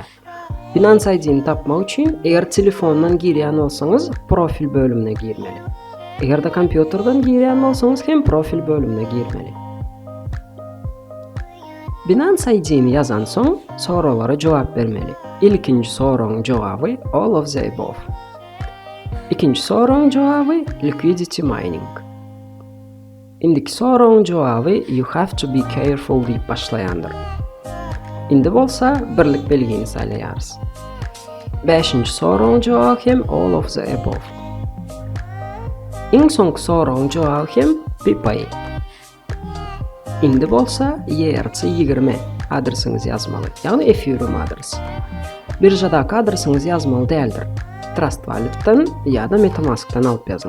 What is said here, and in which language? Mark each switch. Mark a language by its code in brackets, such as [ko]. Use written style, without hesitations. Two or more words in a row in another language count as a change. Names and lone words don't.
[tk] Binance ID-ni tapmak üçin eger telefondan girýän bolsaňyz profil bölümine girmeli. Eger de kompýuterden girýän bolsaňyz hem profil bölümine girmeli. Binance ID-ni ýazan soň soralara jogap bermeli. İlkinji soragyň jogaby [en] all of the above. [tk] İkinji soragyň jogaby [en] liquidity mining. [tk] Indiki soragyň jogaby [en] you have to be careful [tk] diýip başlaýandyr. Indi bolsa birlik belgini saýlaýarys. 5-nji soragyň jogaby hem [en] all of the above. [tk] Iň soňky soragyň jogaby hem PayPal. Indi bolsa ERC20 adresyňyz ýazmaly, ýagny Ethereum adresy. Birjadaky adresyňyz ýazmaly däldir. Trust Wallet'tan ýa-da MetaMask'tan alyp ýazyň.